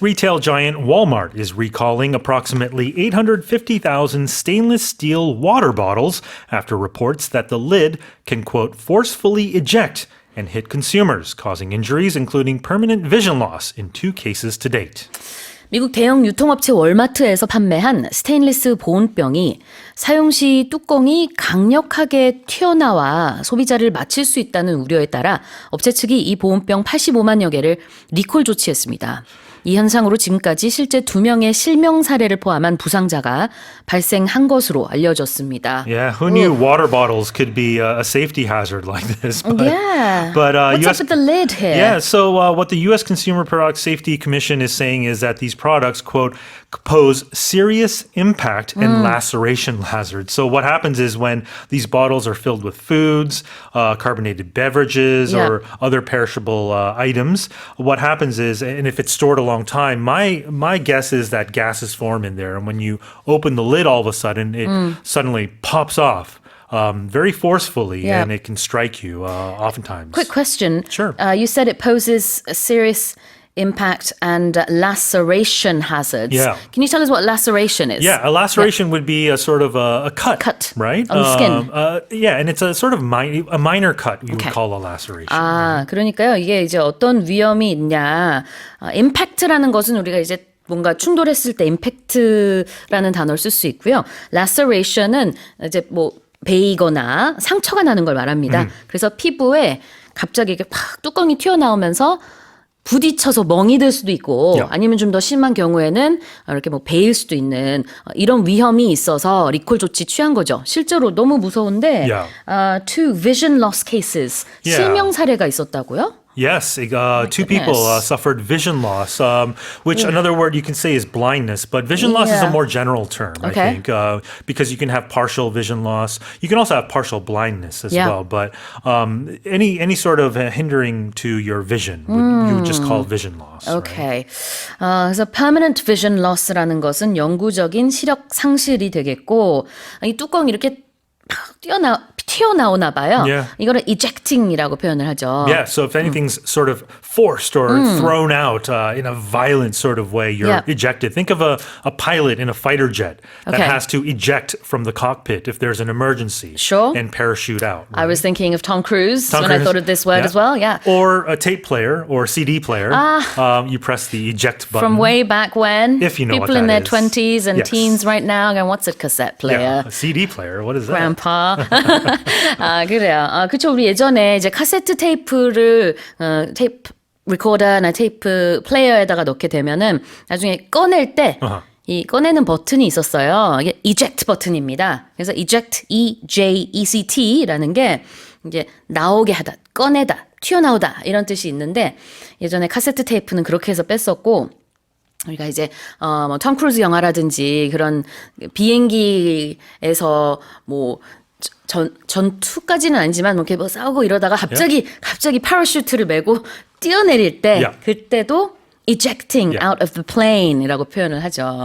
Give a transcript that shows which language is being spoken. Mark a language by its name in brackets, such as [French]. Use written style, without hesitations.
[English] retail giant Walmart is recalling approximately 850,000 stainless steel water bottles after reports that the lid can, quote, forcefully eject and hit consumers, causing injuries, including permanent vision loss in 2 cases to date. [Korean] 미국 대형 유통업체 월마트에서 판매한 스테인리스 보온병이 사용 시 뚜껑이 강력하게 튀어나와 소비자를 맞힐 수 있다는 우려에 따라 업체 측이 이 보온병 85만여 개를 리콜 조치했습니다. 이 현상으로 지금까지 실제 2명의 실명 사례를 포함한 부상자가 발생한 것으로 알려졌습니다. [English] Yeah, who knew water bottles could be a safety hazard like this? But, yeah. But, What's up with the lid here? Yeah, so what the U.S. Consumer Product Safety Commission is saying is that these products, quote, pose serious impact and laceration hazards. So what happens is when these bottles are filled with foods, carbonated beverages, or other perishable items, what happens is, and if it's stored a long time, my guess is that gases form in there. And when you open the lid, all of a sudden, it suddenly pops off. Very forcefully, and it can strike you oftentimes. Quick question. Sure. You said it poses a serious impact and laceration hazards. Yeah. Can you tell us what laceration is? Yeah, a laceration would be a sort of a cut, right? On the skin. Yeah, and it's a sort of a minor cut you would call a laceration. [Korean] 아, 그러니까요. 이게 이제 어떤 위험이 있냐. 임팩트라는 것은 우리가 이제 뭔가 충돌했을 때 임팩트라는 단어를 쓸 수 있고요. laceration은 이제 뭐 베이거나 상처가 나는 걸 말합니다. 그래서 피부에 갑자기 이렇게 팍 뚜껑이 튀어나오면서 부딪혀서 멍이 들 수도 있고 아니면 좀 더 심한 경우에는 이렇게 뭐 베일 수도 있는 이런 위험이 있어서 리콜 조치 취한 거죠. 실제로 너무 무서운데 2 [English] vision loss cases [Korean] 실명 사례가 있었다고요? [English] Yes, 2 people suffered vision loss, which another word you can say is blindness. But vision loss is a more general term, I think, because you can have partial vision loss. You can also have partial blindness as well. But any sort of hindering to your vision, you would just call vision loss. Okay. [Korean] 그래서 [English] permanent vision loss [Korean] 라는 것은 영구적인 시력 상실이 되겠고 이 뚜껑이 이렇게 튀어나오나 봐요. 이거를 ejecting이라고 표현을 하죠. [English] Yeah, so if anything's sort of forced or thrown out in a violent sort of way, you're ejected. Think of a pilot in a fighter jet that has to eject from the cockpit if there's an emergency and parachute out. Right? I was thinking of Tom Cruise when I thought of this word as well. Yeah. Or a tape player or CD player. You press the eject button. From way back when. If you know People what that in their is. 20s and teens right now going, what's a cassette player? Yeah, a CD player. What is that? Grandpa. [Korean] 아, 그래요. 그쵸. 우리 예전에 이제 카세트 테이프를, 테이프 리코더나 테이프 플레이어에다가 넣게 되면은 나중에 꺼낼 때 이 꺼내는 버튼이 있었어요. 이게 eject 버튼입니다. 그래서 eject, E-J-E-C-T라는 게 이제 나오게 하다, 꺼내다, 튀어나오다 이런 뜻이 있는데 예전에 카세트 테이프는 그렇게 해서 뺐었고 우리가 이제 뭐 톰 크루즈 영화라든지 그런 비행기에서 뭐 전투까지는 아니지만 뭐 이렇게 뭐 싸우고 이러다가 갑자기 파라슈트를 메고 뛰어내릴 때 그때도 [English] ejecting out of the plane [Korean] 이라고 표현을 하죠.